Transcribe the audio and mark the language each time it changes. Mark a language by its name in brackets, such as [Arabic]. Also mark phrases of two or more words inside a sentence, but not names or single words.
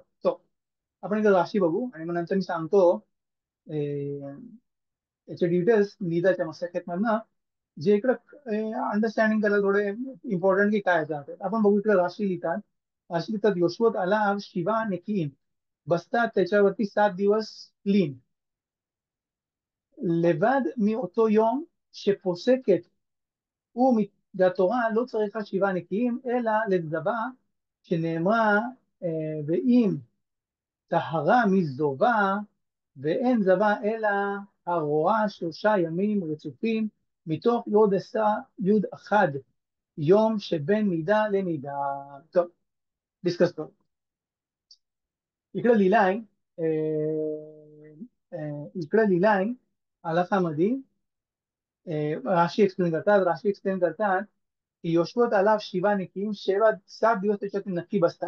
[Marathi] तो आपण इथं राशी बघू आणि मग नंतर मी सांगतो याचे डिटेल्स निदाच्या मस्तकेत मधनं, जे इकडं अंडरस्टँडिंग करायला थोडे इम्पॉर्टंट की काय जातात. आपण बघू इकडे राशी लिहितात [Hebrew] יושבת עליו שבעה נקיים, [Marathi] बसतात त्याच्यावरती 7 दिवस क्लीन, [Hebrew] לבד מאותו יום שפוסקת והתורה לא צריכה 7 נקיים אלא לצדבה שנאמרה ואם טהרה מזובה ואין זבה אלא הרואה 3 ימים רצופים מתוך יוד אחד יום שבין מידה למידה. טוב, [Marathi] डिस्कस करू. इकडे लिहिलाय इकडे लिहिलाय आलाखामध्ये राशी एक्सप्लेन करतात की [Hebrew] יושבת עליו שבעה נקיים [Marathi] 7 दिवस त्याच्यात नक्की बसतात.